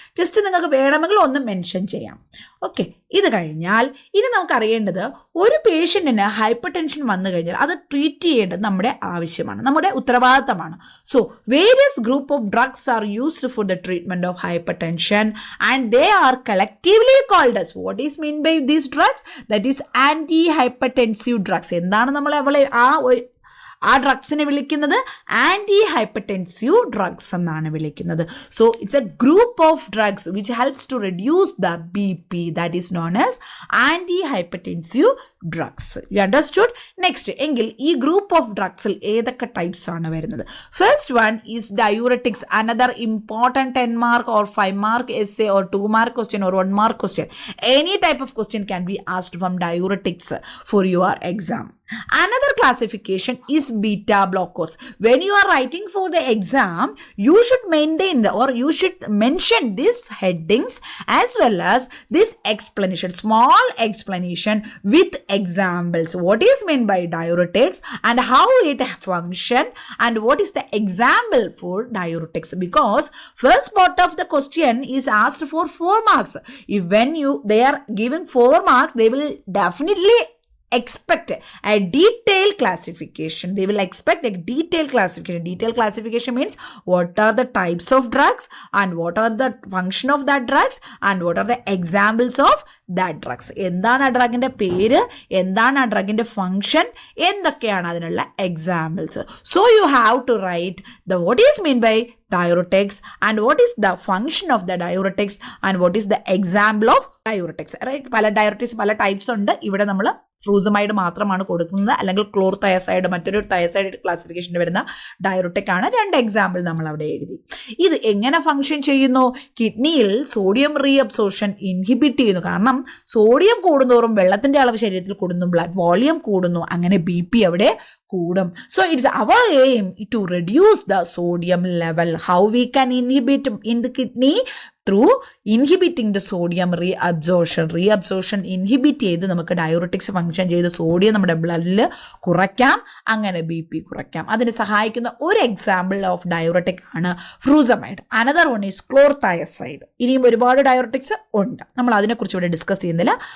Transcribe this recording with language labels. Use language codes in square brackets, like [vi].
[ml] Just നിങ്ങൾക്ക് വേണമെങ്കിൽ ഒന്ന് മെൻഷൻ ചെയ്യാം. ഓക്കെ, ഇത് കഴിഞ്ഞാൽ ഇനി നമുക്ക് അറിയേണ്ടത് ഒരു പേഷ്യൻറ്റിന് ഹൈപ്പർ ടെൻഷൻ വന്നു കഴിഞ്ഞാൽ അത് ട്രീറ്റ് ചെയ്യേണ്ടത് നമ്മുടെ ആവശ്യമാണ്, നമ്മുടെ ഉത്തരവാദിത്തമാണ്. [en] So various group of drugs are used for the treatment of hypertension and they are collectively called as. What is mean by these drugs? That is anti-hypertensive drugs. [ml] എന്താണ് നമ്മൾ ആ ഡ്രഗ്സിനെ വിളിക്കുന്നത്? ആൻറ്റി ഹൈപ്പർടെൻസീവ് ഡ്രഗ്സ് എന്നാണ് വിളിക്കുന്നത്. [en] So it's a group of drugs which helps to reduce the BP. That is known as anti hypertensive drugs. You understood? [ml] Next എങ്കിൽ ഈ group of ഡ്രഗ്സിൽ ഏതൊക്കെ types ആണ് വരുന്നത്? [en] First one is diuretics. Another important 10 mark or 5 mark essay or 2 mark question or 1 mark question. Any type of question can be asked from diuretics for your exam. Another classification is beta blockers. When you are writing for the exam, you should maintain you should mention these headings as well as this explanation, small explanation with examples. What is meant by diuretics and how it function and what is the example for diuretics? Because first part of the question is asked for 4 marks. If when they are giving 4 marks, they will definitely expect a detailed classification. They will expect a detailed classification. Detailed classification means what are the types of drugs and what are the function of that drugs and what are the examples of that drugs. [ml] എന്താണ് ആ ഡ്രഗിൻ്റെ പേര്, എന്താണ് ആ ഡ്രഗിൻ്റെ function, എന്തൊക്കെയാണ് അതിനുള്ള examples. [en] So you have to write the what is mean by diuretics and what is the function of the diuretics and what is the example of diuretics. Right? [ml] പല ഡയററ്റിക്സ് പല types ഉണ്ട്. ഇവിടെ നമ്മൾ ഫ്രൂസമൈഡ് മാത്രമാണ് കൊടുക്കുന്നത്, അല്ലെങ്കിൽ ക്ലോർതയസൈഡ് മറ്റൊരു തയസൈഡ് ക്ലാസിഫിക്കേഷനിൽ വരുന്ന ഡയററ്റിക് ആണ്. 2 എക്സാമ്പിൾ നമ്മൾ അവിടെ എഴുതി. ഇത് എങ്ങനെ ഫങ്ഷൻ ചെയ്യുന്നു? കിഡ്നിയിൽ സോഡിയം റീഅബ്സോർപ്ഷൻ ഇൻഹിബിറ്റ് ചെയ്യുന്നു. കാരണം സോഡിയം കൂടുന്തോറും വെള്ളത്തിന്റെ അളവ് ശരീരത്തിൽ കൂടുന്നു, ബ്ലഡ് വോളിയം കൂടുന്നു, അങ്ങനെ BP അവിടെ കൂടും. [en] So it's our aim to reduce the sodium level. How we can inhibit in the kidney? Through inhibiting the sodium reabsorption. [ml] Reabsorption inhibit ചെയ്ത് നമുക്ക് ഡയോററ്റിക്സ് ഫങ്ഷൻ ചെയ്ത് സോഡിയം നമ്മുടെ ബ്ലഡിൽ കുറയ്ക്കാം, അങ്ങനെ BP കുറയ്ക്കാം. അതിന് സഹായിക്കുന്ന ഒരു എക്സാമ്പിൾ ഓഫ് ഡയോററ്റിക് ആണ് ഫ്രൂസമൈഡ്. [en] Another one is chlorothiazide. [ml] ഇനിയും ഒരുപാട് ഡയോററ്റിക്സ് ഉണ്ട്, നമ്മൾ അതിനെക്കുറിച്ച് ഇവിടെ ഡിസ്കസ് ചെയ്യുന്നില്ല.